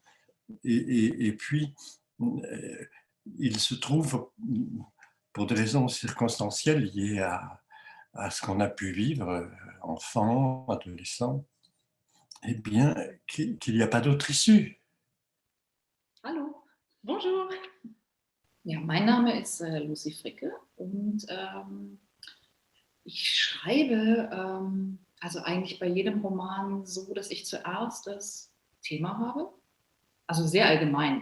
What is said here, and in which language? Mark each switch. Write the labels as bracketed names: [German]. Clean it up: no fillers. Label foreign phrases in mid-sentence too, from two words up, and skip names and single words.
[French] Et puis, il se trouve, pour des raisons circonstancielles liées à ce qu'on a pu vivre, enfant, adolescent, eh bien, qu'il n'y a pas d'autre issue. [German] Hallo, bonjour. Ja, mein Name ist Lucy Fricke und ich schreibe also eigentlich bei jedem Roman so, dass ich zuerst das Thema habe. Also sehr allgemein.